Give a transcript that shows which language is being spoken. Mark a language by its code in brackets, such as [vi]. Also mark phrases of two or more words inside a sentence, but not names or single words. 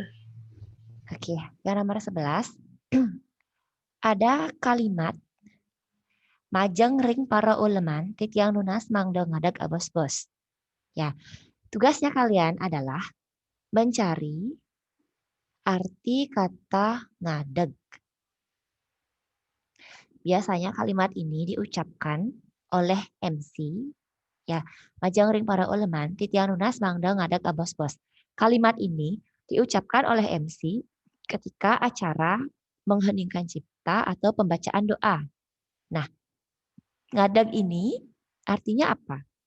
[id] oke. Yang nomor 11 ada kalimat [ban] majeng ring para uleman titiang nunas mangdo ngadag abos bos. [id] Ya, tugasnya kalian adalah mencari arti kata ngadeg. Biasanya kalimat ini diucapkan oleh MC. Ya, [ban] majang ring para uleman titiang nunas mangda ngadag abos bos. [id] Kalimat ini diucapkan oleh MC ketika acara mengheningkan cipta atau pembacaan doa. Nah, ngadag ini artinya apa?